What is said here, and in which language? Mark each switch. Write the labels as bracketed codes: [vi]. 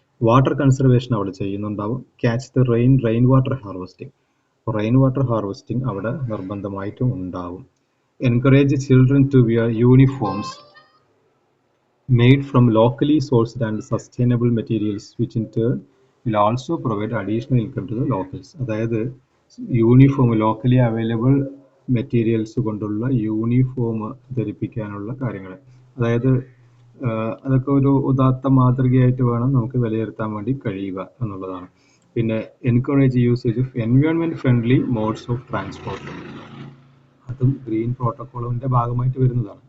[en] water conservation [ml] അവിടെ ചെയ്യുന്നുണ്ടാവും. [en] Catch the rain water harvesting. [ml] Rain water harvesting അവിടെ നിർബന്ധമായിട്ടും ഉണ്ടാവും. [en] Encourage children to wear uniforms made from locally sourced and sustainable materials, which in turn will also provide additional income to the locals. [ml] അതായത് uniform, locally available materials കൊണ്ടുള്ള uniform ധരിപ്പിക്കാനുള്ള കാര്യങ്ങൾ, അതായത് അതൊക്കെ ഒരു ഉദാത്ത മാതൃകയായിട്ട് വേണം നമുക്ക് വിലയിരുത്താൻ വേണ്ടി കഴിയുക എന്നുള്ളതാണ്. [en] പിന്നെ encourage usage of environment friendly modes of transport, [ml] അതും ഗ്രീൻ പ്രോട്ടോക്കോളിന്റെ ഭാഗമായിട്ട് വരുന്നതാണ്.